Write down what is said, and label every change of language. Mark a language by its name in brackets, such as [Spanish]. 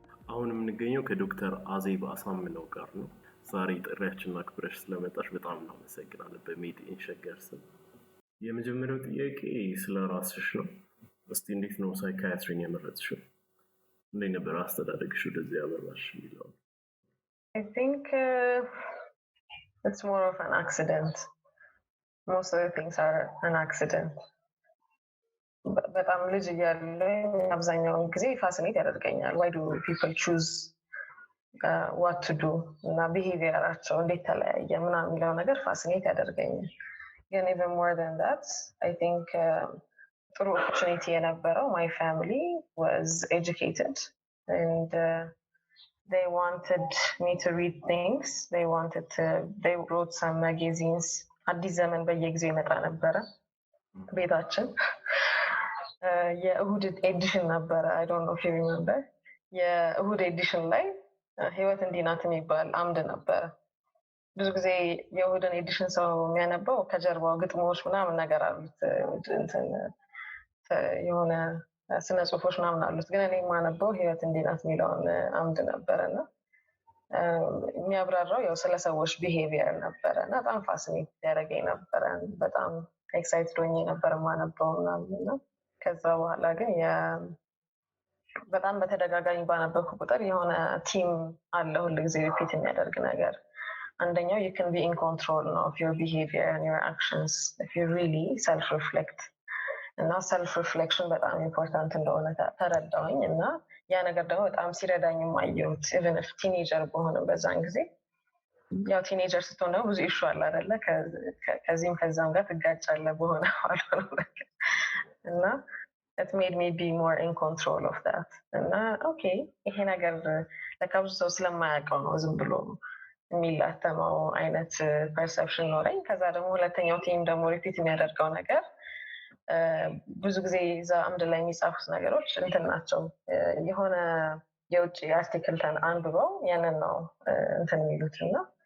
[Amharic] አሁን የምንገኘው ከዶክተር አዜብ አሳምነው ጋር ነው። ዛሬ ጥሪያችንን አክብረሽ ስለመጣሽ በጣም እናመሰግናለን። በሜድን ሸገር ስም የመጀመሪያው ጥያቄ ስለ ራስሽ ነው። እስቲ እንዴት ነው ሳይካያትሪን የመረጥሽው? እንዴት ነበር አስተዳደግሽ ወደዚህ ያመራሽ የሚለው? [English] I think it's more of an accident. Most of the things are an accident. [Amharic] በጣም ልጅ እያለሁ አብዛኛውን ጊዜ ፋሲኔት ያደርገኛል። [English] Why do people choose what to do? [Amharic] እና ቢሄቪየራቸው እንዴት ተለያየ ምናምን የሚለው ነገር ፋሲኔት ያደርገኛል። ግን [English] even more than that, I think ጥሩ opportunity የነበረው my family was educated and they wanted me to read things. They wrote some magazines. [Amharic] አዲስ ዘመን በየጊዜው ይመጣ ነበረ ቤታችን። የእሁድ ኤዲሽን ነበረ። [English] I don't know if you remember. [Amharic] የእሁድ ኤዲሽን ላይ ህይወት እንዲህ ናት የሚባል አምድ ነበረ። ብዙ ጊዜ የእሁድን ኤዲሽን ሰው የሚያነበው ከጀርባው ግጥሞች ምናምን ነገር አሉት፣ እንትን የሆነ ስነ ጽሁፎች ምናምን አሉት። ግን እኔ የማነበው ህይወት እንዲህ ናት የሚለውን አምድ ነበረና የሚያብራራው ያው ስለ ሰዎች ቢሄቪየር ነበረና በጣም ፋሲኔት ያደረገኝ ነበረ። በጣም ኤክሳይትድ ሆኜ ነበር የማነበው ምናምን። ከዛ በኋላ ግን በጣም በተደጋጋሚ ባነበብኩ ቁጥር የሆነ ቲም አለ ሁልጊዜ ሪፒት የሚያደርግ ነገር። አንደኛው [English] you can be in control of your behavior and your actions if you really self-reflect. [Amharic] እና ሰልፍ ሪፍሌክሽን በጣም ኢምፖርታንት እንደሆነ ተረዳሁኝ እና ያ ነገር ደግሞ በጣም ሲረዳኝ ማየሁት። ኢቨን if ቲኔጀር በሆነም በዛን ጊዜ ያው ቲኔጀር ስትሆን ደግሞ ብዙ ኢሹ አለ አይደለ? ከዚህም ከዛም ጋር ትጋጫለህ በሆነ አልሆነ ነገር እና [English] it made me be more in control of that. [Amharic] እና ኦኬ ይሄ ነገር ለካ ብዙ ሰው ስለማያውቀው ነው ዝም ብሎ የሚላተመው አይነት ፐርሰፕሽን ኖረኝ። ከዛ ደግሞ ሁለተኛው ቲም ደግሞ ሪፒት የሚያደርገው ነገር ብዙ ጊዜ እዛ አምድ ላይ የሚጻፉት ነገሮች እንትን ናቸው። የሆነ የውጭ አርቲክል አንብበው ያንን ነው እንትን የሚሉት እና